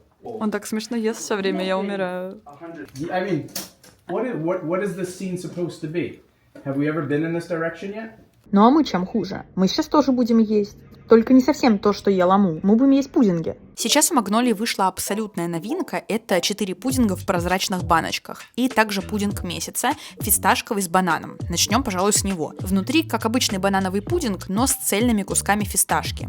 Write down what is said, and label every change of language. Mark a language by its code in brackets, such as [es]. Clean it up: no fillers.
[ru] Он так смешно ест все время, я умираю. [en] I mean, what is this scene supposed to be? Have we ever been in this direction yet? [ru] Ну а мы чем хуже? Мы сейчас тоже будем есть. Только не совсем то, что ел Аму. Мы будем есть пудинги. Сейчас у Магнолии вышла абсолютная новинка. Это 4 пудинга в прозрачных баночках. И также пудинг месяца, фисташковый с бананом. Начнем, пожалуй, с него. Внутри, как обычный банановый пудинг, но с цельными кусками фисташки.